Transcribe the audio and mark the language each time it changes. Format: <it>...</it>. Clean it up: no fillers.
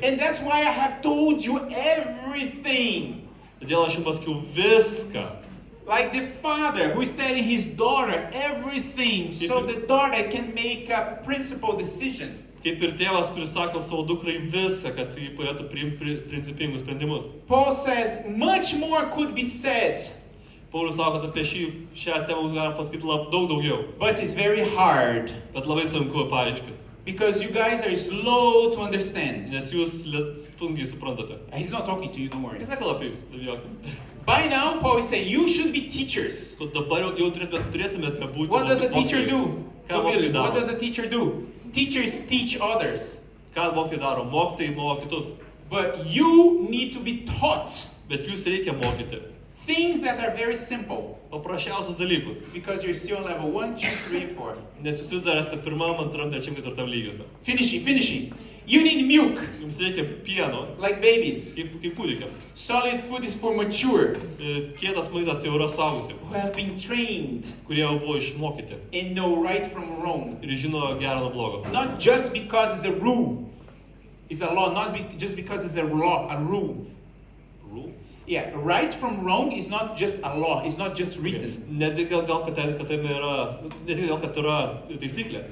<en>And that's why I have told you everything.</en> <lt>Todėl aš jums pasakiau viską.</lt> <en>Like the father who is telling his daughter everything so the daughter can make a principled decision.</en> <lt>Kaip ir tėvas, kuris sako savo dukrai viską, kad jį galėtų priimti principingus sprendimus.</lt> <en>Paul says, much more could be said,</en> <lt>Paulius sako, kad apie šią temą galima pasakyti daug daugiau.</lt> <en>but it's very hard</en> <lt>Bet labai sunku paaiškinti.</lt> <en>because you guys are slow to understand.</en> <lt>Nes jūs sunkiai suprantate.</lt> <en>He's not talking to you, don't worry.</en> <lt>Jis nekalba apie jūs, nebijokit.</lt> <en>By now, Paul is saying, you should be teachers.</en> <lt>Dabar jau turėtumėte būti</lt> <en>What does a teacher</en> <lt>mokytojais.</lt> <en>do?</en> <lt>Ką mokytojai</lt> <en>What</en> <lt>daro?</lt> <en>does a teacher do? Teachers teach others.</en> <lt>Ką mokytojai daro? Mokytojai moko kitus.</lt> <en>But you need to be taught</en> <lt>Bet jūs reikia mokyti</lt> <en>things that are very simple.</en> <lt>paprasčiausius dalykus.</lt> <en>Because you're still on level 1, 2, 3, and 4.</en> <lt>Nes jūs vis dar esate pirmam, antram, trečiam, ketvirtam lygiuose.</lt> <en>Finishing. You need milk,</en> <lt>Jums reikia pieno,</lt> <en>like babies.</en> <lt>kaip kūdikiam.</lt> <en>Solid food is for mature,</en> <lt>Kietas maistas jau yra suaugusiam,</lt> <en>who have been trained</en> <lt>kurie jau buvo išmokyti</lt> <en>and know right from wrong.</en> <lt>ir žino gerą nuo blogo.</lt> <en>Not just because it's a rule. It's a law, just because it's a law, a rule. Rule? Yeah, right from wrong is not just a law, it's not just written.</en> <lt>Ne tik gal, kad tai yra, ne tik dėl, kad yra taisyklė,</lt>